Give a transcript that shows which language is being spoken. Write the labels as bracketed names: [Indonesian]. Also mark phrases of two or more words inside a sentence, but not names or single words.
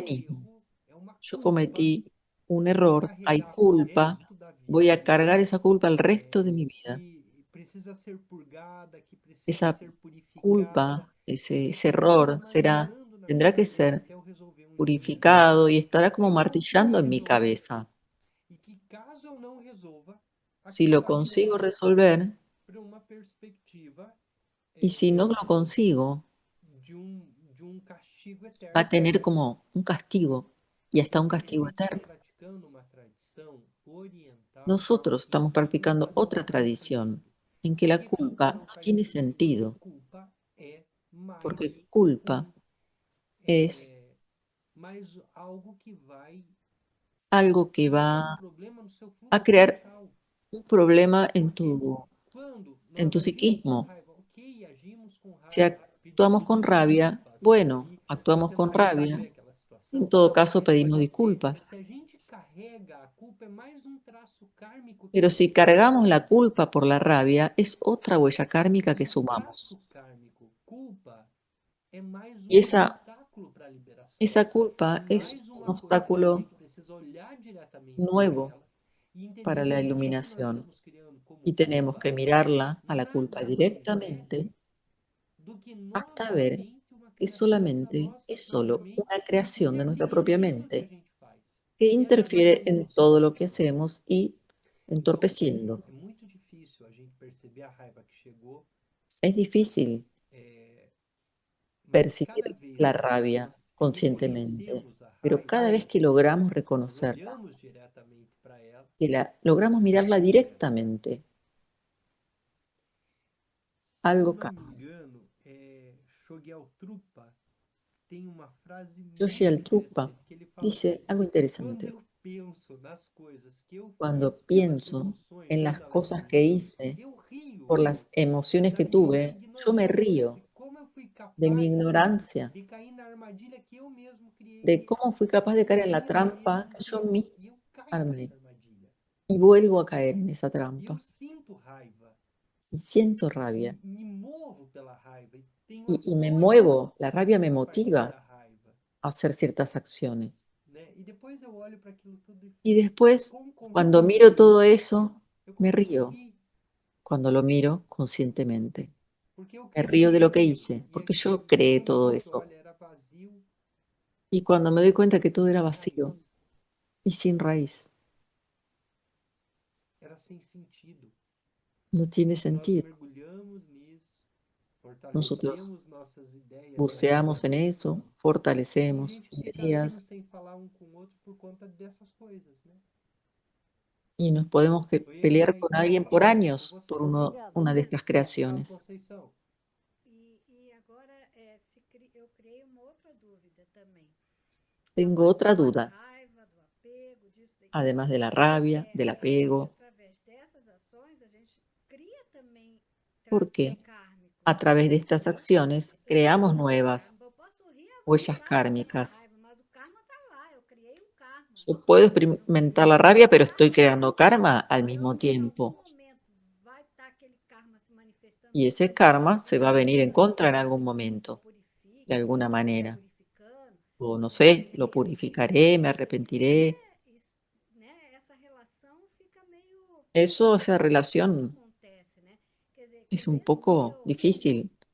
[Portuguese] cristianismo, erro, é uma [Spanish] yo culpa cometí un [Portuguese] que eu vou [Spanish] error, hay [Portuguese] carregar para o [Spanish] culpa, [Portuguese] resto da [Spanish] voy a [Portuguese] vida, [Spanish] cargar esa culpa el resto de mi vida. [Portuguese] que precisa ser purgada, que precisa [Spanish] Esa [Portuguese] ser purificada, [Spanish] culpa, [Portuguese] e que [Spanish] ese [Portuguese] aquilo fica [Spanish] error [Portuguese] martelando na minha [Spanish] tendrá que [Portuguese] cabeça [Spanish] ser [Portuguese] até eu resolver um dia. [Spanish] purificado y estará [Portuguese] E se [Spanish] como [Portuguese] eu [Spanish] martillando [Portuguese] conseguir [Spanish] en mi [Portuguese] resolver, [Spanish] cabeza. [Portuguese] e que caso eu não resolva, [Spanish] Si [Portuguese] aquilo [Spanish] lo [Portuguese] vai me [Spanish] consigo [Portuguese] levar [Spanish] resolver [Portuguese] para uma perspectiva [Spanish] y si no lo consigo, [Portuguese] de um castigo [Spanish] va [Portuguese] eterno. [Spanish] a tener como un castigo y hasta un [Portuguese] Porque a [Spanish] castigo [Portuguese] gente está [Spanish] eterno. [Portuguese] praticando uma tradição oriental [Spanish] Nosotros [Portuguese] em [Spanish] estamos [Portuguese] que a [Spanish] practicando [Portuguese] culpa não [Spanish] otra [Portuguese] tem mais [Spanish] tradición [Portuguese] sentido. [Spanish] en que [Portuguese] Por [Spanish] la [Portuguese] que culpa [Spanish] culpa [Portuguese] não [Spanish] no [Portuguese] faz [Spanish] tiene [Portuguese] sentido? Porque [Spanish] sentido, [Portuguese] culpa é mais [Spanish] porque culpa es [Portuguese] mais algo que vai [Spanish] algo que [Portuguese] criar um [Spanish] va [Portuguese] problema no seu [Spanish] a [Portuguese] fluxo [Spanish] crear [Portuguese] mental. [Spanish] un problema [Portuguese] Porque quando [Spanish] en [Portuguese] nós [Spanish] tu [Portuguese] agimos com [Spanish] psiquismo. [Portuguese] raiva, ok, agimos com [Spanish] Si [Portuguese] raiva, [Spanish] actuamos con [Portuguese] pedimos [Spanish] rabia, [Portuguese] desculpas [Spanish] bueno, [Portuguese] e para [Spanish] actuamos con [Portuguese] tentar [Spanish] rabia. [Portuguese] resolver aquela [Spanish] En [Portuguese] situação. [Spanish] todo caso, [Portuguese] Só [Spanish] pedimos [Portuguese] que [Spanish] disculpas. [Portuguese] se a gente carrega a culpa, é mais um traço kármico que [Spanish] Pero [Portuguese] nós [Spanish] si cargamos [Portuguese] somamos. [Spanish] la culpa por la rabia, es otra huella kármica que [Portuguese] E o [Spanish] sumamos. [Portuguese] traço kármico, culpa, é mais [Spanish] Y [Portuguese] um obstáculo para a liberação. [Spanish] esa [Portuguese] É [Spanish] culpa es [Portuguese] mais [Spanish] un [Portuguese] uma coisa que a [Spanish] obstáculo [Portuguese] gente precisa olhar diretamente para [Spanish] nuevo [Portuguese] ela e entender [Spanish] para [Portuguese] o [Spanish] la [Portuguese] que nós [Spanish] iluminación. [Portuguese] estamos criando como [Spanish] Y tenemos [Portuguese] culpa. [Spanish] que mirarla a la culpa [Portuguese] Nada mais é [Spanish] directamente [Portuguese] do que [Spanish] hasta ver [Portuguese] novamente uma [Spanish] que [Portuguese] criação da [Spanish] solamente [Portuguese] nossa [Spanish] es [Portuguese] própria [Spanish] solo [Portuguese] mente [Spanish] una [Portuguese] que [Spanish] creación de nuestra [Portuguese] interviria em [Spanish] propia [Portuguese] tudo que a [Spanish] mente [Portuguese] gente faz [Spanish] que [Portuguese] e [Spanish] interfiere en [Portuguese] atrapalhando-nos. [Spanish] todo lo que hacemos y [Portuguese] Então, [Spanish] entorpeciendo. [Portuguese] é muito difícil a gente perceber a raiva que chegou, [Spanish] Es difícil [Portuguese] mas cada [Spanish] percibir [Portuguese] vez [Spanish] la [Portuguese] que [Spanish] rabia [Portuguese] nós [Spanish] conscientemente, [Portuguese] reconhecemos a [Spanish] pero [Portuguese] raiva, [Spanish] cada vez que logramos [Portuguese] nós [Spanish] reconocerla, [Portuguese] olhamos diretamente para ela, [Spanish] que la logramos mirarla [Portuguese] algo muda. [Spanish] directamente, [Portuguese] Se eu [Spanish] algo [Portuguese] não me [Spanish] cambia. [Portuguese] engano, Chogyal Trungpa tem uma frase [Spanish] Yoshi [Portuguese] muito [Spanish] al Trungpa [Portuguese] interessante que ele fala [Spanish] dice [Portuguese] assim: [Spanish] algo [Portuguese] quando [Spanish] interesante. [Portuguese] eu penso nas coisas que eu [Spanish] Cuando [Portuguese] fiz pelas [Spanish] pienso [Portuguese] emoções, [Spanish] en las [Portuguese] quando elas [Spanish] cosas [Portuguese] me [Spanish] que [Portuguese] vêm, [Spanish] hice [Portuguese] eu rio [Spanish] por las emociones [Portuguese] da [Spanish] que [Portuguese] minha [Spanish] tuve, yo me [Portuguese] ignorância, [Spanish] río [Portuguese] de como eu fui [Spanish] de mi [Portuguese] capaz [Spanish] ignorancia, [Portuguese] de cair na armadilha que eu mesmo criei, [Spanish] de cómo fui capaz de caer en la [Portuguese] em mim [Spanish] trampa [Portuguese] mesmo [Spanish] que yo [Portuguese] criei. [Spanish] mismo [Portuguese] E eu caio [Spanish] armé [Portuguese] nessa armadilha. [Spanish] y vuelvo a caer en esa [Portuguese] E eu [Spanish] trampa [Portuguese] sinto raiva, [Spanish] y siento [Portuguese] e [Spanish] rabia [Portuguese] me movo pela raiva, e tenho [Spanish] y me [Portuguese] ações [Spanish] muevo, la rabia me [Portuguese] a partir [Spanish] motiva [Portuguese] da raiva. [Spanish] a hacer ciertas acciones. [Portuguese] Né? E depois eu olho para aquilo tudo [Spanish] Y después, [Portuguese] com [Spanish] cuando [Portuguese] consciência, [Spanish] miro todo eso, [Portuguese] eu [Spanish] me [Portuguese] consigo [Spanish] río [Portuguese] rir, [Spanish] cuando lo miro conscientemente. [Portuguese] porque eu [Spanish] Me [Portuguese] criei [Spanish] río de lo que [Portuguese] aquilo. [Spanish] hice, [Portuguese] E [Spanish] porque [Portuguese] aquilo, [Spanish] yo creé [Portuguese] quando [Spanish] todo [Portuguese] você [Spanish] eso. [Portuguese] olha, era vazio [Spanish] Y cuando me doy cuenta que [Portuguese] e [Spanish] todo era [Portuguese] sem raiz. [Spanish] vacío y sin raíz, [Portuguese] Era sem sentido. [Spanish] no tiene [Portuguese] E nós [Spanish] sentido. [Portuguese] mergulhamos nisso, [Spanish] Nosotros [Portuguese] fortalecemos nossas ideias [Spanish] buceamos en [Portuguese] ali. [Spanish] eso, [Portuguese] E a [Spanish] fortalecemos [Portuguese] gente fica anos [Spanish] ideas [Portuguese] sem falar um com o outro por conta dessas coisas, né? [Spanish] y nos podemos [Portuguese] Foi [Spanish] pelear [Portuguese] aí [Spanish] con [Portuguese] que eu [Spanish] alguien [Portuguese] queria [Spanish] por [Portuguese] chegar com [Spanish] años por [Portuguese] você. Obrigada. [Spanish] una de estas [Portuguese] Fala, [Spanish] creaciones. [Portuguese] Conceição. E agora eu criei uma outra dúvida também. [Spanish] Tengo otra duda, [Portuguese] Raiva, do apego, disso, daquilo. [Spanish] además de la rabia, del [Portuguese] A gente, [Spanish] apego, [Portuguese] através dessas ações, a gente cria também [Spanish] porque [Portuguese] kármicos. [Spanish] a través de estas acciones creamos nuevas [Portuguese] Eu posso rir à [Spanish] huellas [Portuguese] vontade pela [Spanish] kármicas. [Portuguese] raiva, mas o karma está lá. Eu criei um karma. [Spanish] Yo puedo experimentar la rabia, pero estoy creando karma al mismo [Portuguese] Em [Spanish] tiempo. [Portuguese] algum momento vai estar aquele karma se manifestando. [Spanish] Y ese karma se va a venir en contra en algún momento, de alguna manera. Purificando, O no sé, lo purificaré, me arrepentiré. Eso, esa relación es un poco difícil.